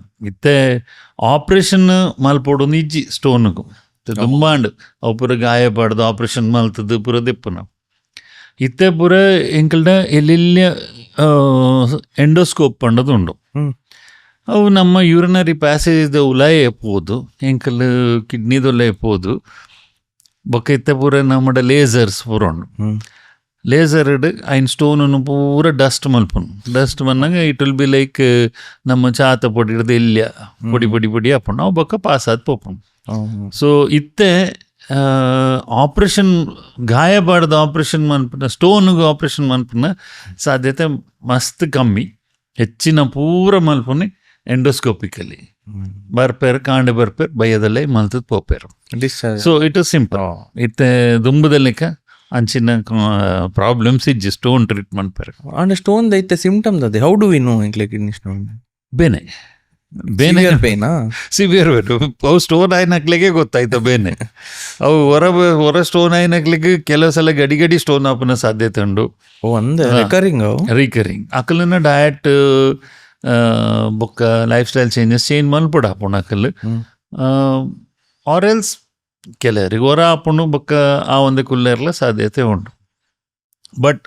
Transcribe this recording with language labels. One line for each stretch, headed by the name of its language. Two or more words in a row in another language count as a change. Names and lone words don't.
Tulu: ಇತ್ತೆ ಆಪ್ರೇಷನ್ ಮಲ್ಪೊಡು ಇಜ್ಜಿ ಸ್ಟೋನ್ಗು ತುಂಬಾಂಡು ಅವು ಪೂರ ಗಾಯ ಪಡ್ದು ಆಪ್ರೇಷನ್ ಮಲ್ತದ್ದು ಪೂರ ದೆಪ್ಪು ನಾವು ಇತ್ತೆ ಪೂರ ಎಂಕಲ್ಡ ಎಲ್ಲೆಲ್ಲ ಎಂಡೋಸ್ಕೋಪ್ ಪಂಡದು ಉಂಡು. ಅವು ನಮ್ಮ
English: urinary passage
Tulu: ಉಲಾಯ ಎಪ್ಪೋದು ಎಂಕಲ್ ಕಿಡ್ನಿದೊಲ್ಲ ಎಪ್ಪೋದು ಬೊಕ್ಕ ಇತ್ತೆ ಪೂರ ನಮ್ಮ ಲೇಸರ್ಸ್ ಪೂರ ಉಂಡು. ಲೇಸರ್ಡ್ ಐನ್ ಸ್ಟೋನನ್ನು ಪೂರ ಡಸ್ಟ್ ಮಲ್ಪುನು. ಡಸ್ಟ್ ಬಂದಾಗ
English: it will be like
Tulu: ನಮ್ಮ ಚಾತ ಪೊಡಿ ಹಿಡ್ದು ಎಲ್ಯ ಪೊಡಿ ಹಾಪುಂಡು ಅವು ಬೊಕ್ಕ ಪಾಸ್ ಆದ್ ಪೋಪುಂಡು. ಸೊ ಇತ್ತೆ ಆಪ್ರೇಷನ್ ಗಾಯ ಬಾಡ್ದು ಆಪ್ರೇಷನ್ ಮನ್ಪುನ ಸ್ಟೋನ್ಗೆ ಆಪ್ರೇಷನ್ ಮನ್ಪುನ ಸಾಧ್ಯತೆ ಮಸ್ತ್ ಕಮ್ಮಿ. ಹೆಚ್ಚಿನ ಪೂರ ಮಲ್ಪುನೆ ಎಂಡೋಸ್ಕೋಪಿಕಲಿ ಬರ್ಪೇರು ಕಾಂಡೆ ಬರ್ಪೇರು ಬಯ್ಯದಲ್ಲೇ ಮಲ್ತದ ಪೋಪೇರು.
English: so it is simple.
Tulu: ಇತ್ತೆ ದುಂಬದಲ್ಲಿಕ ಅಂಚಿನ ಪ್ರಾಬ್ಲಮ್ಸ್ ಇಜ್ಜಿ
English: stone treatment
Tulu: ಪೇರು
English: and stone ದೈತೆ ಸಿಂಪ್ಟಮ್ಸ್ ಅದೇ how do we know kidney stone
Tulu: ಬೇನೆ ಪೇನಾ ಸಿವಿಯರ್ ಅವು ಸ್ಟೋನ್ ಆಯ್ನಕ್ಲಿಗೆ ಗೊತ್ತಾಯ್ತು ಬೇನೆ ಅವು ಹೊರ ಸ್ಟೋನ್ ಆಯ್ನಕ್ಲಿಗೆ ಕೆಲವು ಸಲ ಗಡಿ ಸ್ಟೋನ್ ಆಪನ ಸಾಧ್ಯತೆ ಉಂಡು. ರಿಕರಿಂಗ್ ಅಕಲಿನ ಡಯಟ್ ಬೊಕ್ಕ
English: life style change
Tulu: ಮಲ್ಪುಡ ಹಾಪುಂಡು ಅಕಲ್
English: or else
Tulu: ಕೆಲವರಿಗೆ ಹೊರ ಹಾಪುಂಡು ಬೊಕ್ಕ ಆ ಒಂದೇ ಕುಲ್ಲೆರ್ಲ ಸಾಧ್ಯತೆ ಉಂಡು.